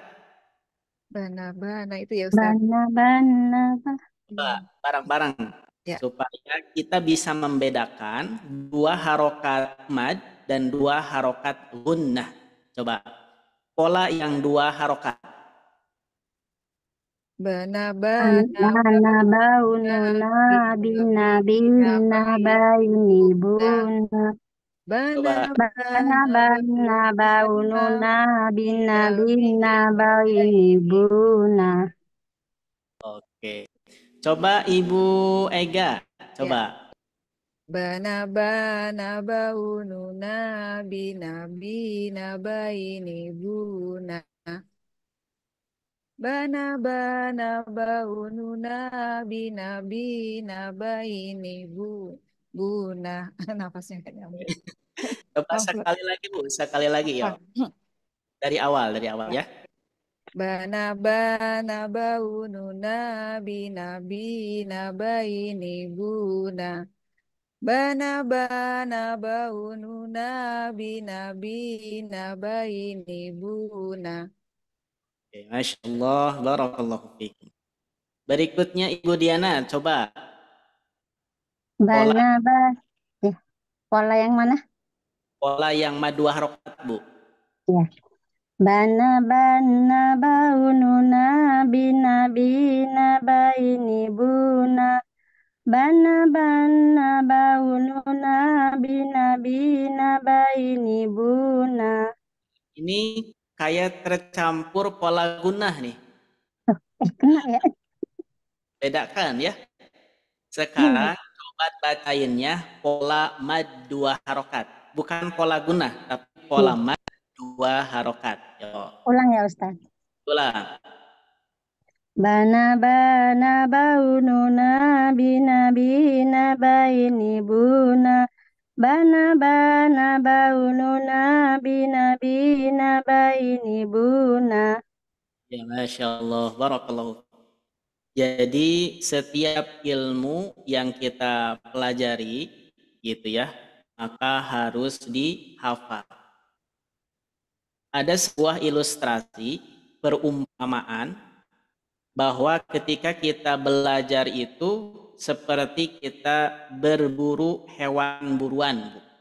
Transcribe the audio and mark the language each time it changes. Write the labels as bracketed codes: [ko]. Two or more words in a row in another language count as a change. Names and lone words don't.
[id] Bana itu ya, Ustaz. Bana. Coba bareng-bareng Ya. supaya kita bisa membedakan 2 harokat mad dan 2 harokat gunnah. Coba pola yang 2 harokat. Bana [ar] بُونُونَا بِينَا بَيْنِي بُونَا. [id] Coba [ar] بَنَا بُونُونَا بِينَا بَيْنِي بُونَا. [id] oke. Coba Ibu Ega, coba. [ar] بَنَا بُونُونَا بِينَا بَيْنِي بُونَا. بَنَا بُونُونَا بِينَا بَيْنِي بُونَا. [id] Nafasnya nggak nyambung. Coba Oh, sekali lagi Bu, sekali lagi yuk. Dari awal ya. [ar] بَنَا بُونُونَا بِينَا بَيْنِي بُونَا. بَنَا بُونُونَا بِينَا بَيْنِي بُونَا. [id] Oke, [ar] ما شاء الله، بارك الله فيكم. [id] Berikutnya Ibu Diana, coba. Bana ya. Pola yang mana? Pola yang mad 2 harokat Bu. Ya. [ar] بَنَا بُونُونَا بِينَا بَيْنِي بُونَا. بَنَا بُونُونَا بِينَا بَيْنِي بُونَا. [id] Ini kayak tercampur pola gunnah nih. Kena ya. Bedakan ya. Sekarang coba bacainnya pola mad 2 harokat. Bukan pola gunnah, tapi pola mad 2 harokat. Yo, Ulang ya Ustaz. ulang. [ar] بَنَا بُونُونَا بِينَا بَيْنِي بُونَا. بَنَا بُونُونَا بِينَا بَيْنِي بُونَا. [id] Ya, [ar] ما شاء الله، بارك الله. [id] Jadi setiap ilmu yang kita pelajari gitu ya, maka harus dihafal. Ada sebuah ilustrasi perumpamaan bahwa ketika kita belajar itu seperti kita berburu hewan buruan.